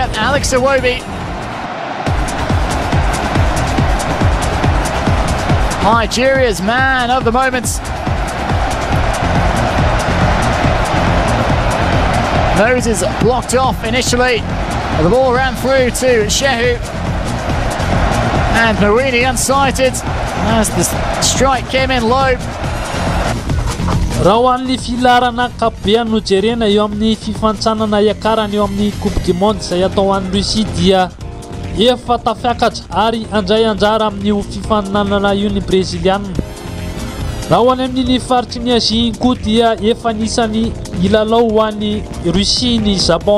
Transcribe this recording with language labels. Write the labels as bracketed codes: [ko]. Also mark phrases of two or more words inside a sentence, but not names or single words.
[en] Alex Iwobi, Nigeria's man of the moment. Moses blocked off initially. The ball ran through to Shehu, and Muini unsighted as the strike came in low. [mg] Raha ho an'ny filarana kapobean'ny Nigeriana eo amin'ny fifantsanana iakarana eo amin'ny Coupe du Monde izay atao an'ny Russie dia efa tafiakatra ary andray anjara amin'ny fifaninanana io ny Breziliana. Raha ho any amin'ny faritry ny Azia koa dia efa nisany ilalao ho an'ny Russie ny Japon.